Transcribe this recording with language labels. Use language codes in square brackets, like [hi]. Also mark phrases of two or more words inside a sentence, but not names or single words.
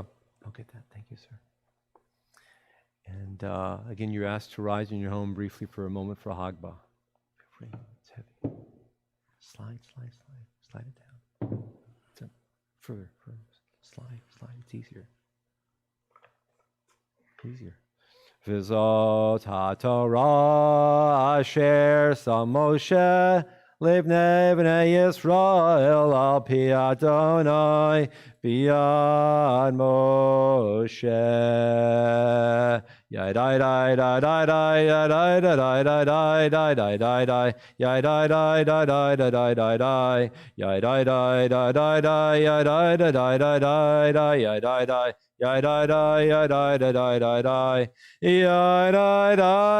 [en] I'll get that. Thank you, sir. And again, you're asked to rise in your home briefly for a moment for Hagbah. free. It's heavy. Slide it down. Further. Slide. It's easier. [he] וזאת התורה אשר שם משה לפני בני ישראל על פי ה' ביד משה. Yadai dai dai dai dai dai dai dai dai dai dai dai dai yadai dai dai dai dai dai dai dai yadai dai dai dai dai yadai dai dai dai dai dai yadai dai yadai dai yadai dai dai dai dai yadai dai